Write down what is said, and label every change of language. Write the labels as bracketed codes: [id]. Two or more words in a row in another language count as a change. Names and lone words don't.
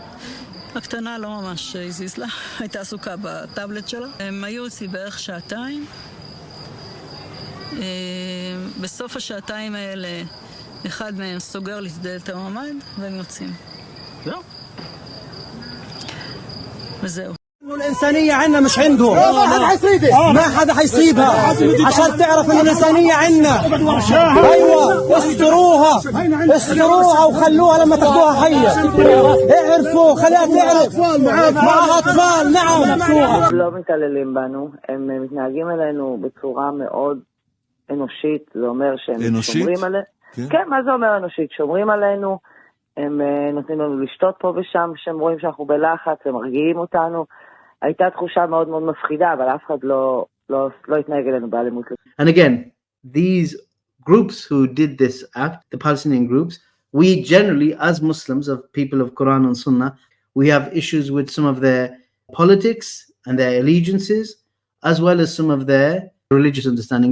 [he] הקטנה לא ממש הזיז לה, הייתה עסוקה בטאבלט שלה. הם היו אצלי בערך 2 שעתיים. בסוף השעתיים האלה, אחד מהם סוגר לי את דלת הממ"ד, והם יוצאים. זהו. וזהו. [ar] الإنسانية عنا مش عندهم. ما حدا حيصيبها عشان تعرف إن الإنسانية عنا. أيوة استروها وخلوها لما تاخدوها حية. اعرفوا خليها تعرف. معها أطفال نعم. [he] לא מתעללים בנו, הם מתנהגים אלינו בצורה מאוד אנושית. זה אומר שהם שומרים עלינו. כן, מה זה אומר אנושית? שומרים עלינו. הם נותנים לנו לשתות פה ושם, שהם רואים שאנחנו בלחץ, הם מרגיעים אותנו. הייתה תחושה מאוד מאוד מפחידה, אבל אף אחד לא התנהג אלינו באלימות. [en] And again, these groups who did this act, the Palestinian groups, we generally, as Muslims, of people of Quran and Sunnah, we have issues with some of their politics and their allegiances, as well as some of their religious understanding.